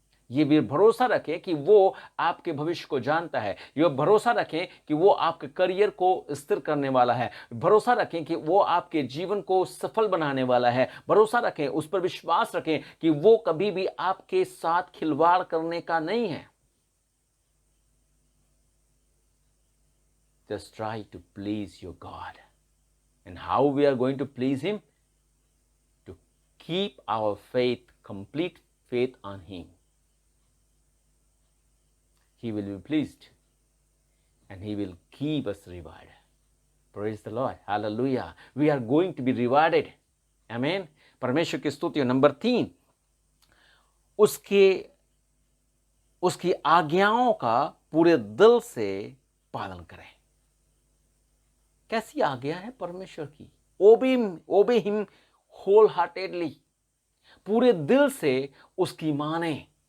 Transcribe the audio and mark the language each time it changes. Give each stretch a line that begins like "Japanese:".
Hindi: ये भी भरोसा रखें कि वो आपके भविष्य को जानता है। ये भरोसा रखें कि वो आपके करियर को स्थिर करने वाला है। भरोसा रखें कि वो आपके जीवन को सफल बनाने वाला है। भरोसा रखें, उस पर विश्वास रखें कि वो कभी भी आपके साथ खिलवाड़ करने का नहीं है।
English: Just try to please your God. And how we are going to please Him? To keep our faith, complete faith on Him. He will be pleased. and He will give us reward. Praise the Lord. Hallelujah. We are going to be rewarded.
Hindi: Amen. परमेश्वर की स्तुति हो। Number 3, उसकी आज्ञाओं का पूरे दिल से पालन करें। कैसी आज्ञा है परमेश्वर की?
English: obey him wholeheartedly,
Hindi: पूरे दिल से उसकी माने।